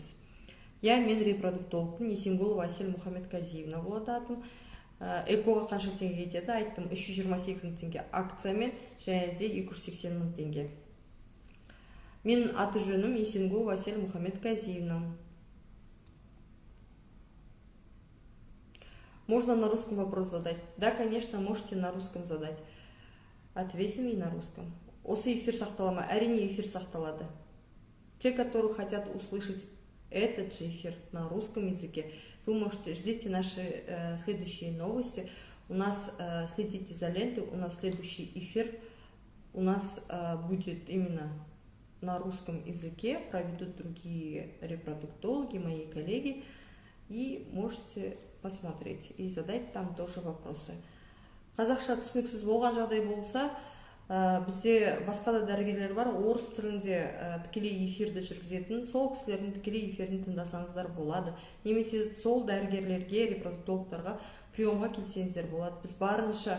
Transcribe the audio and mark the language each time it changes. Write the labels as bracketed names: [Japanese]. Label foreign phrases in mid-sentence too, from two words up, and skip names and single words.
[Kazakh] Мен репродуктологпын, Есенгулова Асель Мұхаммед-Казиевна болады атым. Экоға қанша теңге кетеді? Айттым, 328 мың теңге акциямен, және де 280 мың теңге. Мен аты жөнім Есенгулова Асель Мұхаммед-Казиевна. [Russian] Можно на русском вопрос задать? Да, конечно, можете на русском задать. Ответим и на русском. [Kazakh] Осы эфир сақтала ма? Әрине, эфир сақталады. [Russian] Те, которые хотят услышать этот же эфир на русском языке, вы можете ждите наши следующие новости. У нас следите за лентой, у нас следующий эфир у нас будет именно на русском языке, проведут другие репродуктологи, мои коллеги, и можете посмотреть и задать там тоже вопросы. [Kazakh] Қазақша түсініксіз болған жағдай болса, бізде басқа да дәрігерлер бар, орыс тілінде тікелей эфирді жүргізетін, сол кісілердің тікелей эфирін тыңдасаңыздар болады. Немесе сол дәрігерлерге, репродуктологтарға приемға келсеңіздер болады.